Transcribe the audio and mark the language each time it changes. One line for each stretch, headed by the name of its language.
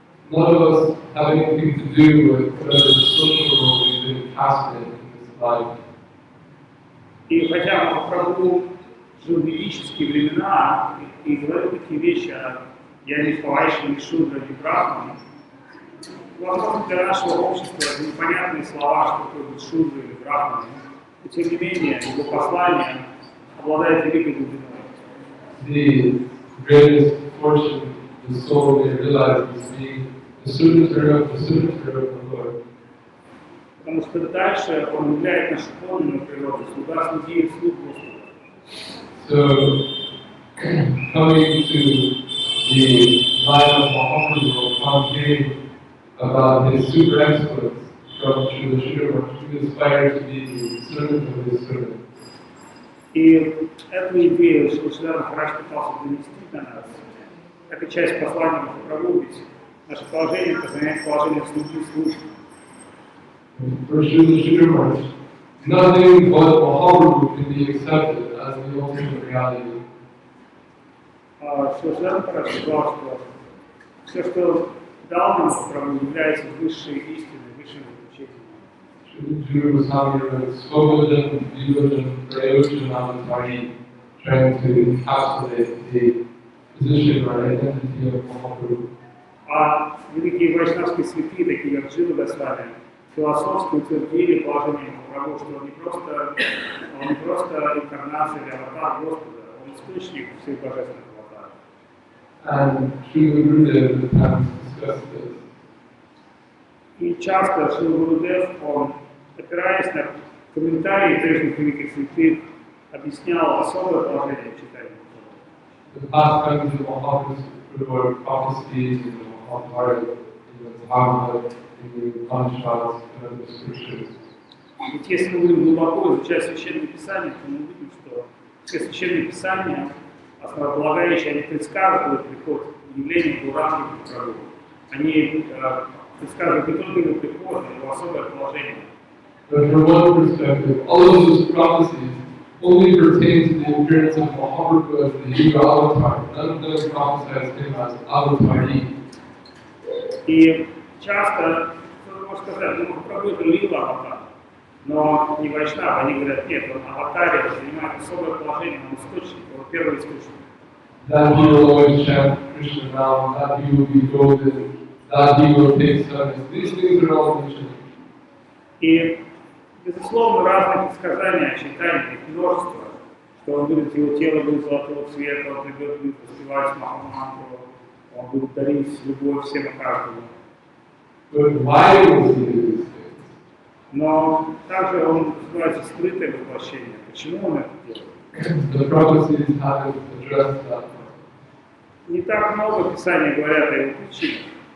English: None of us have anything to do with whatever social role we've been casted in this life.
Russian: И хотя Махапрабху жил в ведические времена и говорил такие вещи о «Я не Вайши, не Шудра, не Брахман», возможно, для нашего общества это непонятные слова, что такое быть Шудра или Брахман, но тем не менее его послание обладает великой глубиной.
English: The greatest fortune the soul may realize is being the servitor of the Lord.
Russian: Потому что дальше он являет нашу подлинную природу, слуга слуги и слуг Господа.
English: So, coming to the line of Mahaprabhu, upon hearing about his super exploits from Srila Sridhar, he aspires to be the servant of his servant.
Russian: И эту идею Шрила Махарадж пытался донести до нас. Это часть послания Махапрабху, ведь наше положение это занять положение слуги службы.
English: For Srila Sridhar, nothing but Mahaprabhu can be accepted as the ultimate reality.
Russian: Шрила Махарадж сказал, что все, что дал нам Махапрабху, является высшей истиной, высшим заключением.
English: Srila Sridhar was Svobodhan, Vibodhan, Prayojan, Avatari, trying to encapsulate the position or identity of Mahaprabhu.
Russian: А великие вайшнавские святые, такие как Джива Госвами, философски утвердили положение Махапрабху, что он не просто инкарнация или аватар Господа, он источник всех божественных аватаров.
English: And Srila Gurudev at times discussed this.
Russian: И часто Шрила Гурудев, он, опираясь на комментарии прежних великих святых, объяснял особое положение читания.
English: The pastimes of Mahaprabhu were prophecies in the Mahabharata, in the Dhamma, in the Upanishads, and the scriptures.
Russian: Ведь если мы будем глубоко изучать Священное Писание, то мы увидим, что все Священные Писания, основополагающие, они предсказывают приход явления Гауранги Махапрабху. Они предсказывают не только его приход, но и его особое положение.
English: But from one perspective, all of those prophecies only pertain to the appearance of Mahaprabhu as the Yuga avatar. None of them prophesize him as avatari.
Russian: И часто, кто-то может сказать, ну Махапрабху это лила аватар, но не вайшнав, они говорят, нет, он аватаре занимает особое положение, он источник, он первый источник.
English: That he will always chant Krishna Nam, that he will be golden, that he will take service. These things are all mentioned.
Russian: И, безусловно, разные предсказания о читании, их множество, что он будет, его тело будет золотого цвета, он придет, будет воспевать Махамантру, он будет дарить любовь всем и каждому.
English: But why was he doing these things?
Russian: Но также он называется скрытое воплощение. Почему он это делает?
English: The prophecies haven't addressed that.
Russian: Не так много Писаний говорят о его причинах.